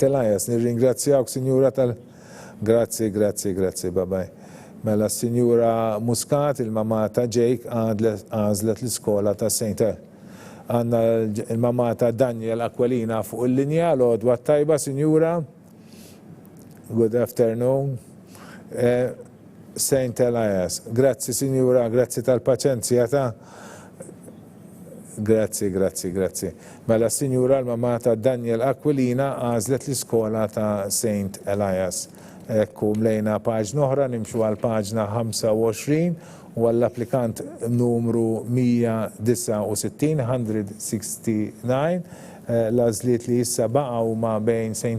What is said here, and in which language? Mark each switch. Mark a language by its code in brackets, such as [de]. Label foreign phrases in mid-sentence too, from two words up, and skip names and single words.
[mt] Elias, nirringrazzjawk, sinjura Grazzi, babaj. Mela s-sinjura Muscat, il-mama ta' Jake, għazlet l-iskola ta' St. Għanna il-mama ta' Daniel Aquilina fuq il-linja, l-għodwa tajba, sinjura. [en] Good afternoon. St. Elias. [mt] Grazzi, sinjura, grazzi tal-paċenzja ta' Grazzi. Mela s-sinjura l-mama ta' Daniel Aquilina għazlet l-iskola ta' St. Elias. Ekku mlejna paġna oħra, nimxu għal paġna 25 u għall-applikant numru 169, l-għażliet li issa baqgħu ma' bejn St.